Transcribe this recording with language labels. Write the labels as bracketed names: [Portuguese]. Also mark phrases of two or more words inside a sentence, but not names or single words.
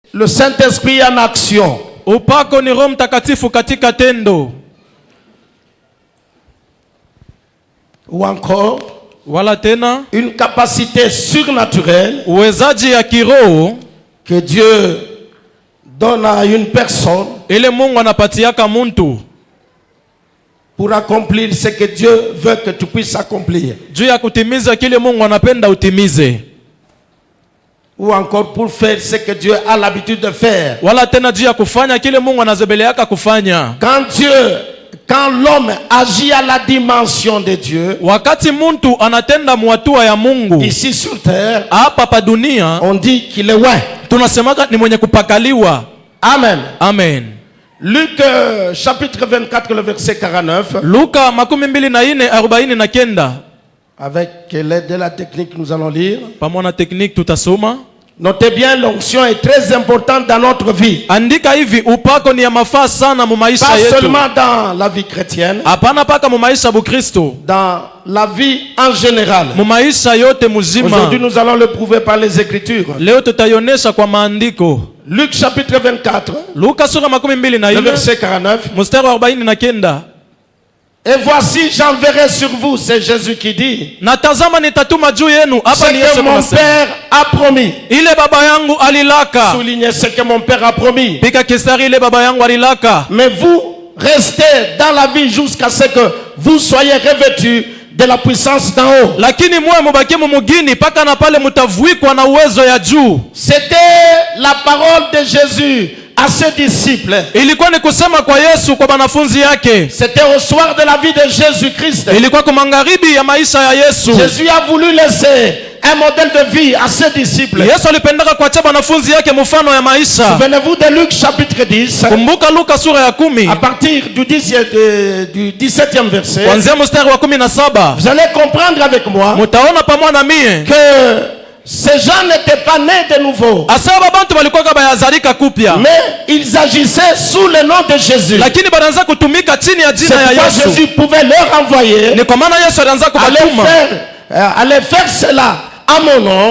[French] Le Saint-Esprit en action. [Swahili] Upako ni Roho Mtakatifu katika tendo. [French] Ou encore, [Swahili] wala tena [French] une capacité surnaturelle [Swahili] uwezaji ya kiroho [French] que Dieu donne à une personne [Swahili] ile Mungu anapatiaka muntu [French] pour accomplir ce que Dieu veut que tu puisses accomplir. [Swahili] juu ya kutimiza kile Mungu anapenda utimize. [French] Ou encore pour faire ce que Dieu a l'habitude de faire. [Swahili] Wala tena juu ya kufanya kile Mungu anazobeleaka kufanya. [French] Quand l'homme agit à la dimension de Dieu, [Swahili] wakati muntu anatenda muatua ya Mungu [French] ici sur terre, [Swahili] hapa pa dunia, [French] on dit qu'il est loin. [Swahili] Tunasemaka ni mwenye kupakaliwa. [French] Amen. [Swahili] Amen. [French] Luc chapitre 24 le verset 49. [Swahili] Luka 24:49. [French] Avec l'aide de la technique nous allons lire. [Swahili] Pamoja na technique tutasoma. [French] Notez bien, l'onction est très importante dans notre vie. [Swahili] Andika hivi, upako ni ya mafaa sana mu maisha yetu. [French] Pas seulement dans la vie chrétienne. [Swahili] Hapana paka mu maisha bu Kristo. [French] Dans la vie en général. [Swahili] Mu maisha yote muzima. [French] Aujourd'hui nous allons le prouver par les Écritures. [Swahili] Leo tutaionesha kwa maandiko. [French] Luc chapitre 24. [Swahili] Luka sura 24. [French] Le verset 49. [Swahili] Mstari wa 49. [French] Et voici, j'enverrai sur vous, c'est Jésus qui dit, [Swahili] natazama nitatuma juu yenu. [French] Ce que mon Père a promis. [Swahili] Ile baba yangu alilaka. [French] Soulignez ce que mon Père a promis. [Swahili] Pika kisari ile baba yangu alilaka. [French] Mais vous restez dans la vie jusqu'à ce que vous soyez revêtus de la puissance d'en haut. [Swahili] Lakini mwe mubaki mumugini paka na pale mutavuikwa na uwezo ya juu. [French] C'était la parole de Jésus à ses disciples. [Swahili] Ilikuwa ni kusema kwa Yesu kwa wanafunzi yake. [French] C'était au soir de la vie de Jésus-Christ. [Swahili] Ilikuwa kwa magharibi ya maisha ya Yesu. [French] Jésus a voulu laisser un modèle de vie à ses disciples. [Swahili] Yesu alipendaka kuacha wanafunzi yake mfano ya maisha. [French] Souvenez-vous de Luc chapitre 10. [Swahili] Kumbuka Luka sura ya 10. [French] À partir du 17e verset. [Swahili] Kuanzia mstari wa 17. [French] Vous allez comprendre avec moi. [Swahili] Mutaona pamoja na mie [French] que ces gens n'étaient pas nés de nouveau. Mais ils agissaient sous le nom de Jésus. C'est pourquoi Jésus pouvait leur envoyer aller faire cela à mon nom.